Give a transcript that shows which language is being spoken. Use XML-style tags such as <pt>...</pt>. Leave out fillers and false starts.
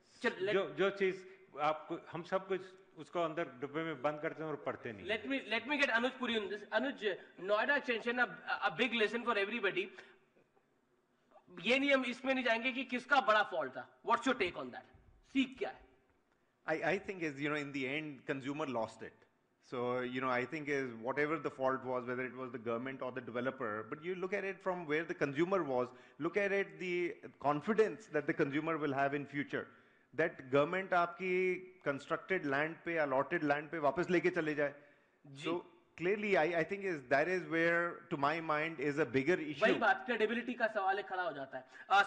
<hi>जो चीज आपको हम सब कुछ उसको अंदर डब्बे में बंद करते हैं और पढ़ते नहीं।</hi> <en>Let me get Anuj Puri on this. Anuj, Noida extension a big lesson for everybody.</en> <hi>ये नहीं, हम इसमें नहीं जाएंगे कि किसका बड़ा फॉल्ट था।</hi> <en>What's your take on that?</en> <hi>सीख क्या है?</hi> <en>I think is, in the end, consumer lost it. So, I think is whatever the fault was, whether it was the government or the developer, but you look at it from where the consumer was, look at it, the confidence that the consumer will have in future. That government</en> <hi>आपकी constructed land पे, allotted land पे वापस लेके चले जाए.</hi> <en>So, clearly, I think that is where, to my mind, is a bigger issue.</en> <hi>वही बात, credibility का सवाल खड़ा हो जाता है।</hi>